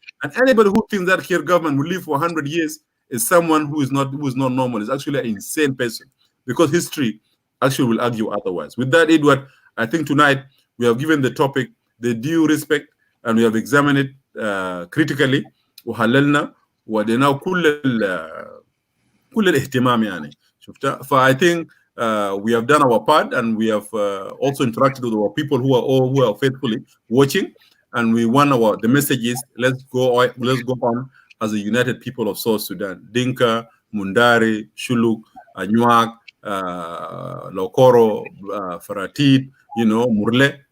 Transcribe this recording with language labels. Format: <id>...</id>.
<en>And anybody who thinks that here government will live for 100 years is someone who is not normal. It's actually an insane person because history actually will argue otherwise. With that, Edward, I think tonight we have given the topic the due respect and we have examined it critically.</en> <ar>وحللنا ودينا كل الاهتمام يعني شفتها.</ar> <en>I think we have done our part and we have also interacted with our people who are faithfully watching, and we want the message is let's go on as a united people of South Sudan. Dinka, Mundari, Shuluk, Anyuak, Lokoro, Faratit, Murle.</en>